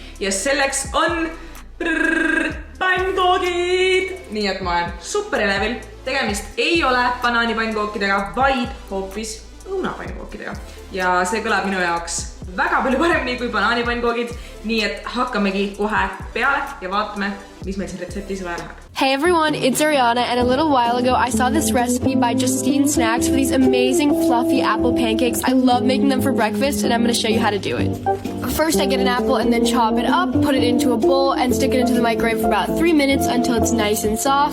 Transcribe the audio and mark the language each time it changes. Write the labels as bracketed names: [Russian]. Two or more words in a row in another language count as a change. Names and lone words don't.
[Estonian] Ja selleks on Pannkoogid! Nii et ma olen super elevil. Tegemist ei ole banaanipankookidega, vaid hoopis õunapankookidega. Ja see kõlab minu jaoks väga palju paremini kui banaanipankoogid. Nii et hakkamegi kohe peale ja vaatame, mis meil siin retseptis vaja läheb. [English] Hey everyone, it's Ariana, and a little while ago I saw this recipe by Justine Snacks for these amazing fluffy apple pancakes. I love making them for breakfast, and I'm going to show you how to do it. First, I get an apple and then chop it up, put it into a bowl, and stick it into the microwave for about 3 minutes until it's nice and soft.